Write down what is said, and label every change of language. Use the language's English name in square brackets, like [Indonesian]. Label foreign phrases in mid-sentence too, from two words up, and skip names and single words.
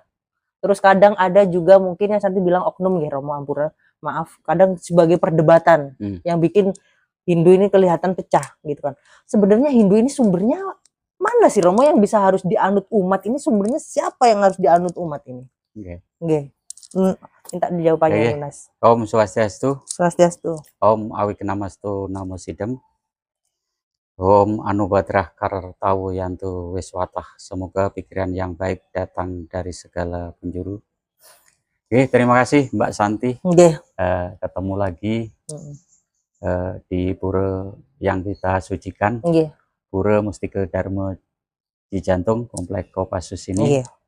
[Indonesian] Terus kadang ada juga mungkin yang Santi bilang oknum ya, Romo, ampura, maaf, kadang sebagai perdebatan yang bikin Hindu ini kelihatan pecah gitu kan. Sebenarnya Hindu ini sumbernya mana sih, Romo, yang bisa harus dianut umat ini? Sumbernya siapa yang harus dianut umat ini? Minta jawabannya, Yunas. Om Swastiastu. Swastiastu. [Sanskrit] Om Awikenamastu Namo Sidem. Om Anubadrah Kartawu Yantu Wiswatah. [Indonesian] Semoga pikiran yang baik datang dari segala penjuru. Terima kasih Mbak Santi. Ketemu lagi di pura yang kita sucikan. Pura Mustika Dharma Cijantung, Komplek Kopassus ini.